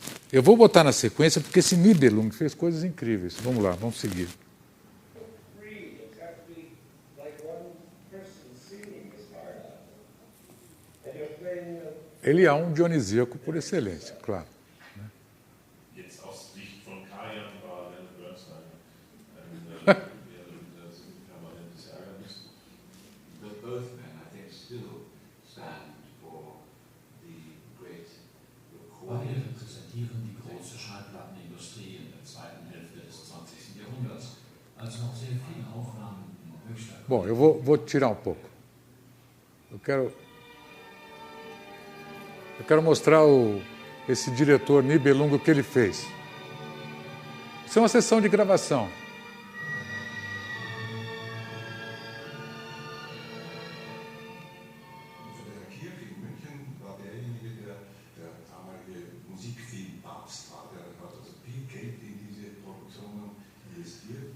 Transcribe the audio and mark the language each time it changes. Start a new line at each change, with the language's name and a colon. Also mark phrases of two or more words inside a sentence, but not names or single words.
Portuguese: Eu vou botar na sequência porque esse Nibelung fez coisas incríveis. Vamos lá, vamos seguir. Ele é um dionisíaco por excelência, claro.
German: Jetzt aus Sicht von Karajan war Leonard Bernstein ein permanentes Ärgernis.
English: But both men, I think, still stand for the great
German: Beide
English: recording.
German: repräsentieren die große Schallplattenindustrie in der zweiten Hälfte des 20. Jahrhunderts, als noch sehr viele Aufnahmen in höchster
Portuguese: Bom, eu vou tirar um pouco. Eu quero mostrar esse diretor Nibelung, o que ele fez. Isso é uma sessão de gravação.
German: Also der Kirch in München war derjenige, der damalige Musikfilmpapst war. Der hat also viel Geld in diese Produktionen investiert.